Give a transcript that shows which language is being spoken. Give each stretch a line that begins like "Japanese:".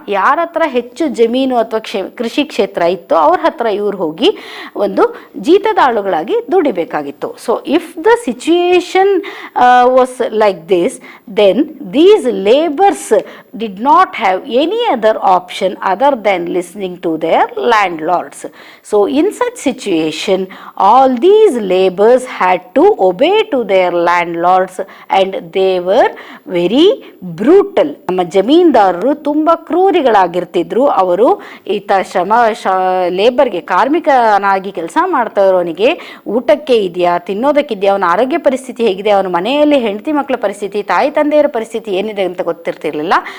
Kannada: ಯಾರ ಹತ್ರ ಹೆಚ್ಚು ಜಮೀನು ಅಥವಾ ಕೃಷಿ ಕ್ಷೇತ್ರ ಇತ್ತು ಅವ್ರ ಹತ್ರ ಇವ್ರು ಹೋಗಿ ಒಂದು ಜೀತದ ಆಳುಗಳಾಗಿ ದುಡಿಬೇಕಾಗಿತ್ತು.
English: So if the situation was like this, then these labours did not have any other option other than listening to their landlords.
Kannada: So in such situation
English: all these laborers had to obey to their landlords and they were very brutal.
Kannada: ನಮ್ಮ ಜಮೀನ್ದಾರರು ತುಂಬ ಕ್ರೂರಿಗಳಾಗಿರ್ತಿದ್ರು. ಅವರು ಈತ ಲೇಬರ್ಗೆ, ಕಾರ್ಮಿಕನಾಗಿ ಕೆಲಸ ಮಾಡ್ತಾ ಇರೋನಿಗೆ ಊಟಕ್ಕೆ ಇದೆಯಾ, ತಿನ್ನೋದಕ್ಕಿದೆಯಾ, ಅವನ ಆರೋಗ್ಯ ಪರಿಸ್ಥಿತಿ ಹೇಗಿದೆ, ಅವನ ಮನೆಯಲ್ಲಿ ಹೆಂಡತಿ ಮಕ್ಕಳ ಪರಿಸ್ಥಿತಿ, ತಾಯಿ ತಂದೆಯರ ಪರಿಸ್ಥಿತಿ ಏನಿದೆ ಅಂತ ಗೊತ್ತಿರ್ತಿರ್ಲಿಲ್ಲ.